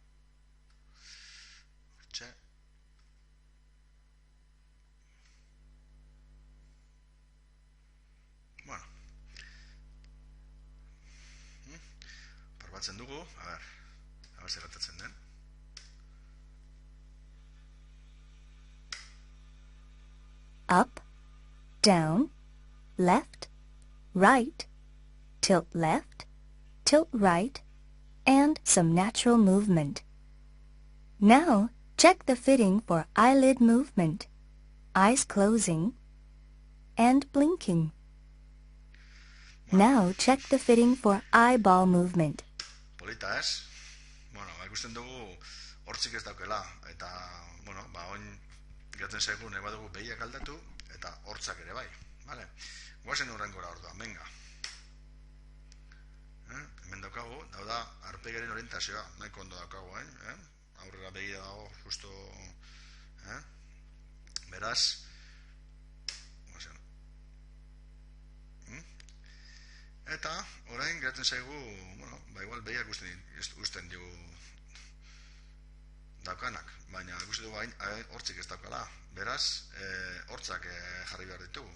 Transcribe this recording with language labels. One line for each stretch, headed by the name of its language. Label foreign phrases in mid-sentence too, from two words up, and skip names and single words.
Basque: Hortxe. Probatzen dugu, a ber zer gertatzen den.
English: Up, down, left, right, tilt left, tilt right, and some natural movement. Now, check the fitting for eyelid movement, eyes closing, and blinking. Now, check the fitting for eyeball movement.
Basque: Polita ez? Ikusten dugu hortzik ez daukela, eta, oin gaten zaigu nahi badugu behiak aldatu, eta hortzak ere bai, bale? Guazen horrengora orduan, venga. Hemen daukagu, da arpegaren orientazioa, nahiko ondo daukagu, aurrera begia dago, justo, beraz, eta, orain geratzen zaigu, igual behiak usten digu daukanak, baina ikusi dugu hortzik ez daukala, beraz, hortzak jarri behar ditugu.